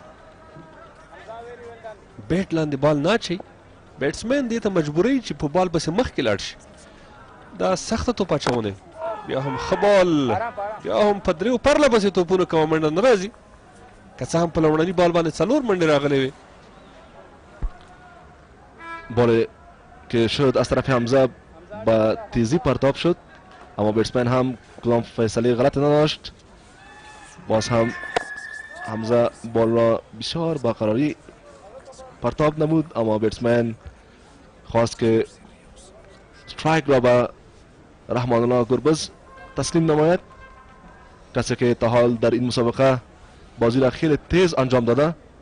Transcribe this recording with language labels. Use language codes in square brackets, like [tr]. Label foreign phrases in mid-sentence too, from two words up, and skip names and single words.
[ps] بیټ لاندې بال نه اچوي، بیټسمین دې ته مجبوروي چې په بال پسې مخکې لاړ شي. دا سخته توپ اچونې، بیا هم ښه بال، بیا هم په دریو پرله پسې توپونو کومه منډه نه راځي، که څه هم په لومړني بال باندې 4 منډې راغلې وې. [fa] بال که شد از طرف حمزه با تیزی پرتاب شد، اما بیٹسمن هم کدام فیصله غلط نداشت. باز هم حمزه بال را بسیار با قراری پرتاب نمود، اما بیٹسمن خواست که سترایک را به رحمان الله گربز تسلیم نماید، کسی که تا حال در این مسابقه بازی را خیلی تیز انجام داده.